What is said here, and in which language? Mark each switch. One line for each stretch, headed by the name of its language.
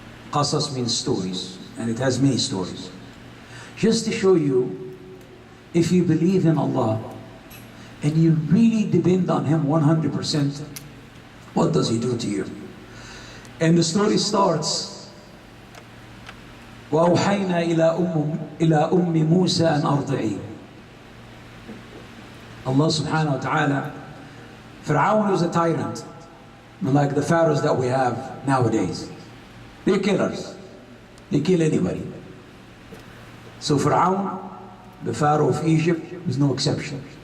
English: Qasas means stories, and it has many stories. Just to show you, if you believe in Allah and you really depend on Him 100%, what does He do to you? And the story starts
Arabic: وأوحينا إلى أم موسى أن أرضعيه.
English: Allah subhanahu wa ta'ala, Fir'aun was a tyrant, like the pharaohs that we have nowadays. They're killers. They kill anybody. So Fir'aun, the pharaoh of Egypt, was no exception.